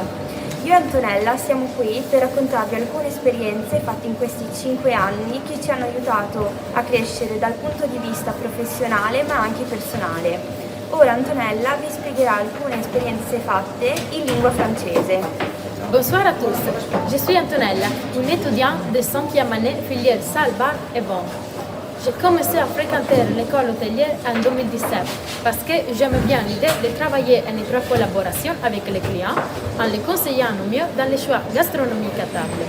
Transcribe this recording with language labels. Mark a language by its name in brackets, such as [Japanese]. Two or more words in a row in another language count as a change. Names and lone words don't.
[Italian] Io e Antonella siamo qui per raccontarvi alcune esperienze fatte in questi 5 anni che ci hanno aiutato a crescere dal punto di vista professionale ma anche personale. Ora Antonella vi spiegherà alcune esperienze fatte in lingua francese. [French] Bonsoir à tous, je suis Antonella, une étudiante de 5e année filière salle, bar et vente. J'ai commencé à fréquenter l'école hôtelière en 2017 parce que j'aime bien l'idée de travailler en étroite collaboration avec les clients en les conseillant au mieux dans les choix gastronomiques à table.